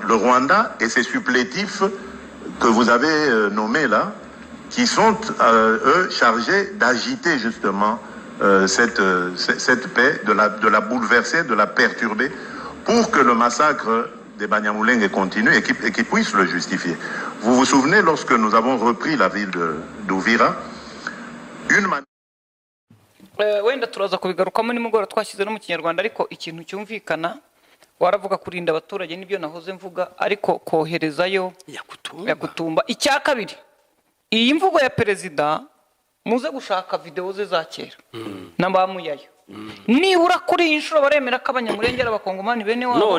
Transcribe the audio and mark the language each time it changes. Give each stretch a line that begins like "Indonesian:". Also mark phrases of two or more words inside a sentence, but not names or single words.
French: Le Rwanda et ses supplétifs que vous avez nommés là, qui sont, eux, chargés d'agiter justement cette paix, de la bouleverser, de la perturber, pour que le massacre des Banyamulenge continue et qu'ils puissent le justifier. Vous vous souvenez, lorsque nous avons repris la ville d'Uvira,
Kinyarwanda: wenda turaza kubigarukamo nimugora twashyize no mu Kinyarwanda, ariko ikintu cyumvikana waravuga kurinda abaturage nibyo nahoze mvuga, ariko koherezayo Yakutumba. Icya kabiri, iyi mvugo ya perezida muze gushaka video ze za kera n'abamuyayo, nibura kuri iyi nshuro baremera ko Abanyamulenge ari Abakongomani bene wabo.